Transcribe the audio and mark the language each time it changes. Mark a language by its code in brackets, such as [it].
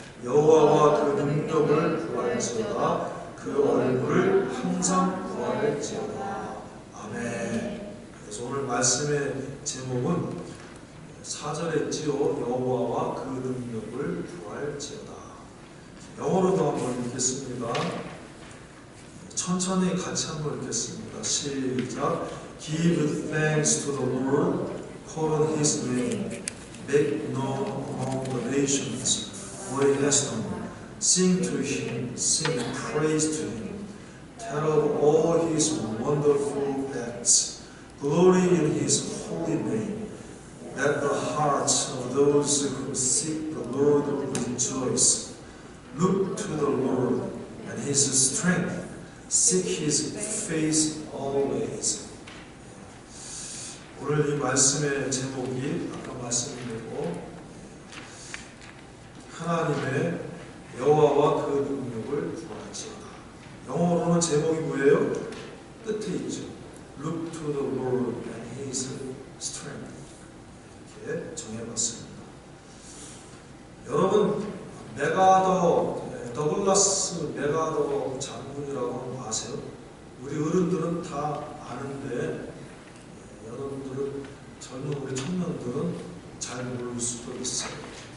[ko] 여호와와 그 능력을 구할지어다. 그 얼굴을 항상 구할지어다. 아멘. 그래서 오늘 말씀의 제목은 4절에 있지요. 여호와와 그 능력을 구할지어다. 영어로도 한번 읽겠습니다. 천천히 같이 한번 읽겠습니다. 시작. [en] Give thanks to the Lord, call on His name, make known among the nations what He has done. Sing to Him, sing praise to Him, tell of all His wonderful acts, glory in His holy name. Let the hearts of those who seek the Lord rejoice. Look to the Lord and His strength. Seek His face always. [ko] 오늘 이 말씀의 제목이 아까 말씀드렸고 하나님의 여호와와 그 능력을 구할지어다. 영어로는 제목이 뭐예요? 끝에 있죠. [en] Look to the Lord and His strength. [ko] 이렇게 정해봤습니다. 여러분 더글라스 메가더 장군이라고 하는 거 아세요? 우리 어른들은 다 아는데 여러분들은 젊은 우리 청년들은 잘 모를 수도 있어요.